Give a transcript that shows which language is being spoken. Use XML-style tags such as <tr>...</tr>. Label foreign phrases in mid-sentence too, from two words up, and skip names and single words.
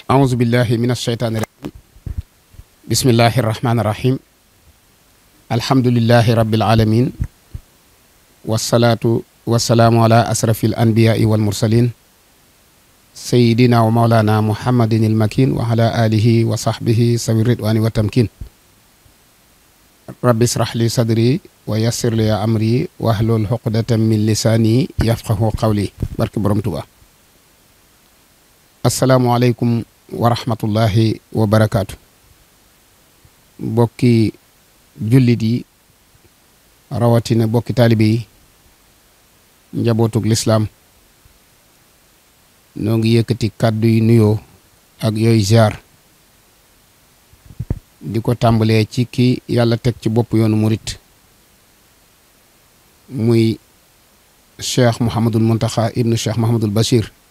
<ar>أعوذ بالله من الشيطان الرجيم بسم الله الرحمن الرحيم الحمد لله رب العالمين والصلاة والسلام على أشرف الأنبياء والمرسلين سيدنا ومولانا محمد المكين وعلى آله وصحبه سوي الرضوان والتمكين رب اشرح لي صدري ويسر لي أمري واحلل عقدة من لساني يفقهوا قولي</ar> <wo>barke Borom Tuubaa.</wo> <ar>السلام عليكم ورحمة الله وبركاته.</ar> <wo>Bokki jullit yi rawatina bokki taalibe yi njabootug lislaam noo ngi yëkkati kàddu yu nuyoo ak yooyu ziar di ko tàmbalee ci ki yàlla teg ci bopp yoonu murit muy cheikh Mouhamadul Muntaxa ibnu cheikh Mouhamadul Bachir</wo>